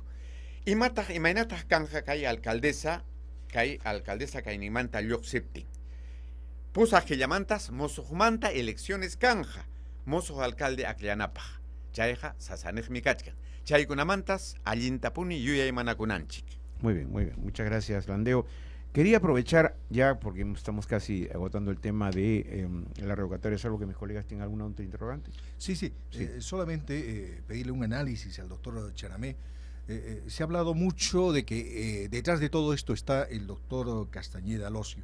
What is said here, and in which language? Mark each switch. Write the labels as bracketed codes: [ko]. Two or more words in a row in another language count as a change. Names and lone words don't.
[qu] Imaynataq kanja kay alcaldesa kaynimanta lluqsiptin. Pusaq killamantas musuqmanta elecciones kanja musuq alcalde akllanapaj. Chayja sasanejmi kachkan. Chaykunamantas allintapuni yuyaymanakunanchik. [es] Muy bien, muchas gracias, Landeo. Quería aprovechar ya, porque estamos casi agotando el tema de la revocatoria, salvo que mis colegas tengan alguna otra interrogante. Sí. Solamente pedirle un análisis al doctor Chanamé. Se ha hablado mucho de que detrás de todo esto está el doctor Castañeda Locio.